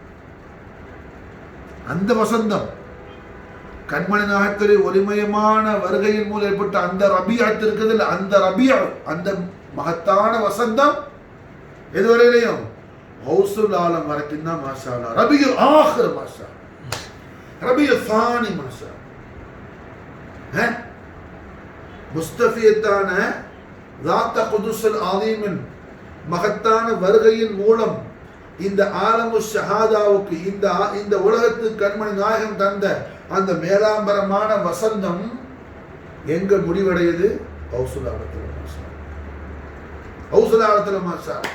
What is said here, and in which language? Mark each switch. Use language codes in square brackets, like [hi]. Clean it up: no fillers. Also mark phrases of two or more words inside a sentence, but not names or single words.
[ta] அந்த வசந்தம் கண்மணி நாயகத்துடைய ஒளிமயமான வருகையின் மூலம் ஏற்பட்ட அந்த ரபியாத் இருக்குது, அந்த ரபியா அந்த மகத்தான வசந்தம் எதுவரையிலையும் ஹவுசுல் ஆலம் வரைக்கும் தான் [ar] ما شاء الله. [ta] ரபியுல் ஆஹிர் மாஷா, ரபியுல் சானி மாஷா. முஸ்தஃபியத்தான [ar] ذات قدس العظيم [ta] மகத்தான வருகையின் மூலம் இந்த ஆலமு ஷஹாதாவுக்கு இந்த உலகத்துக்கு கண்மணி நாயகம் தந்த அந்த மேலாம்பரமான வசந்தம் எங்க முடிவடையுது? ஹவுசுல் ஆலத்துல மாஷா, ஹவுசுல் ஆலத்துல மாஷா.